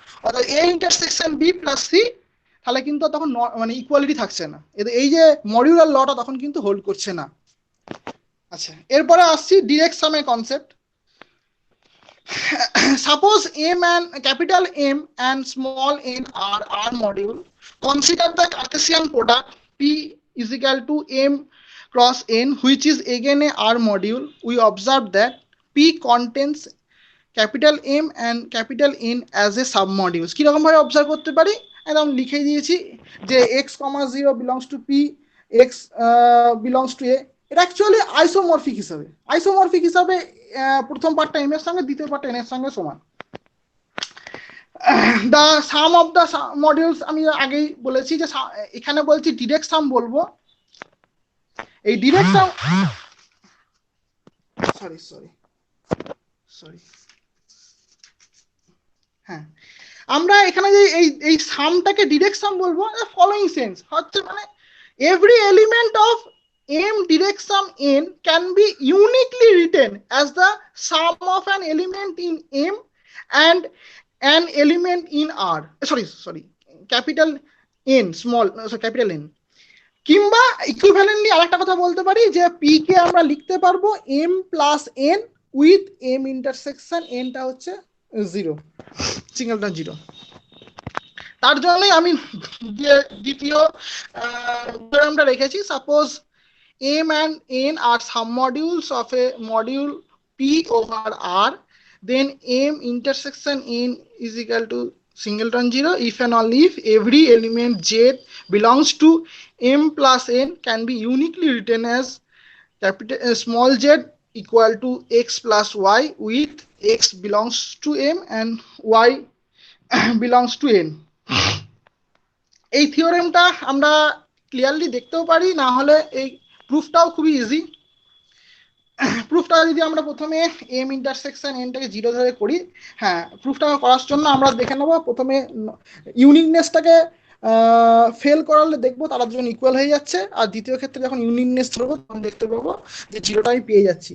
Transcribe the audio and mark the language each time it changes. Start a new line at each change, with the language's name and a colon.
Bangla: অর্থাৎ A intersection B plus C, তাহলে কিন্তু তখন মানে ইকুয়ালিটি থাকছে না, এই যে মডিউলার লটা তখন কিন্তু হোল্ড করছে না। আচ্ছা, এরপরে আসছি direct সামের concept.
English: Suppose M and capital M and small n are R module. Consider the Cartesian product P is equal to M cross N, which is again a R module. We observe that P contains capital M and capital N as a submodules.
Bangla: কি রকম ভাবে observe করতে পারি, একদম লিখে দিয়েছি যে x, 0 belongs to P, x belongs to A, এটা অ্যাকচুয়ালি আইসোমরফিক হিসাবে প্রথম পার্টটা m এর সঙ্গে, দ্বিতীয় পার্টটা n এর সঙ্গে সমান। The some of the modules আমি আগেই বলেছি যে এখানে বলছি ডিরেক্ট সাম বলবো। এই ডিরেক্ট সাম সরি হ্যাঁ, আমরা এখানে যে এই সামটাকে ডিরেক্ট সাম বলবো, ফলোইং সেন্স হচ্ছে মানে
English: Every element of m direct sum n can be uniquely written as the sum of an element in m and an element in r, sorry capital N small capital N।
Bangla: কিংবা ইকুইভ্যালেন্টলি আরেকটা কথা বলতে পারি যে p কে আমরা লিখতে পারবো m plus n with m intersection n টা হচ্ছে 0, সিঙ্গেলটন 0। তার জন্যই আমি দ্বিতীয় উদাহরণটা রেখেছি।
English: Suppose m and n are submodules of a module p over r, then m intersection n is equal to singleton 0 if and only if every element z belongs to m plus n can be uniquely written as capital small z equal to x plus y with x belongs to m and y belongs to n।
Bangla: এই থিওরেমটা আমরা clearly দেখতেও পারি, না হলে এই প্রুফটাও খুবই easy. প্রুফটা যদি আমরা প্রথমে m ইন্টারসেকশন n টাকে 0 ধরে করি, হ্যাঁ প্রুফটা করার জন্য আমরা দেখে নেব প্রথমে ইউনিকনেসটাকে ফেল করালে দেখবো তারা দুজন ইকুয়াল হয়ে যাচ্ছে, আর দ্বিতীয় ক্ষেত্রে যখন ইউনিকনেস ধরবো তখন দেখতে পাবো যে 0টা আমি পেয়ে যাচ্ছি।